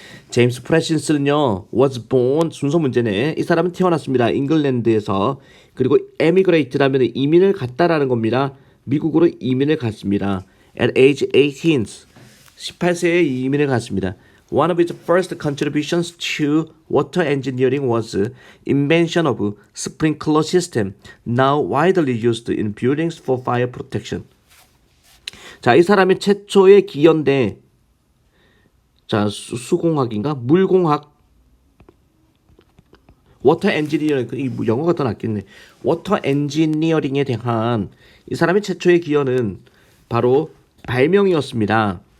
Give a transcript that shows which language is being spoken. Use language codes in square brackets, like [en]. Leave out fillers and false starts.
[ko] 제임스 프레신스는요, [en] was born, [ko] 순서 문제네. 이 사람은 태어났습니다. 잉글랜드에서. 그리고 emigrate라면 이민을 갔다라는 겁니다. 미국으로 이민을 갔습니다. [en] At age 18, [ko] 18세에 이민을 갔습니다. [en] One of his first contributions to water engineering was invention of sprinkler system, now widely used in buildings for fire protection. [ko] 자, 이 사람이 최초의 기여인데, 자, 수공학인가? 물공학, 워터 엔지니어링, 이 영어가 더 낫겠네. 워터 엔지니어링에 대한 이 사람의 최초의 기여는 바로 발명이었습니다.